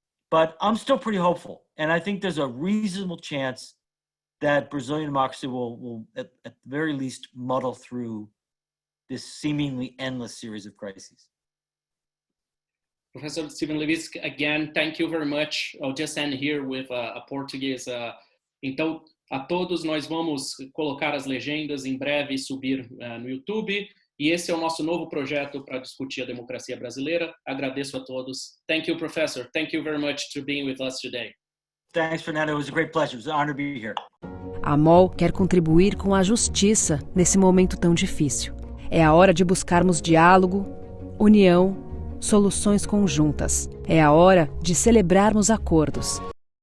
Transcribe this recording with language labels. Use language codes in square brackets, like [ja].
[en] But I'm still pretty hopeful. And I think there's a reasonable chance that Brazilian democracy will at the very least, muddle through this seemingly endless series of crises. Professor Stephen Levitsky, again, thank you very much. I'll just end here with a Portuguese. [pt] Então, a todos, nós vamos colocar as legendas em breve e subir no YouTube. E esse é o nosso novo projeto para discutir a democracia brasileira. Agradeço a todos. [en] Thank you, Professor. Thank you very much for being with us today. Thanks, Fernando. It was a great pleasure. It was an honor to be here. [pt] A MOL quer contribuir com a justiça nesse momento tão difícil. É a hora de buscarmos diálogo, união, soluções conjuntas. É a hora de celebrarmos acordos.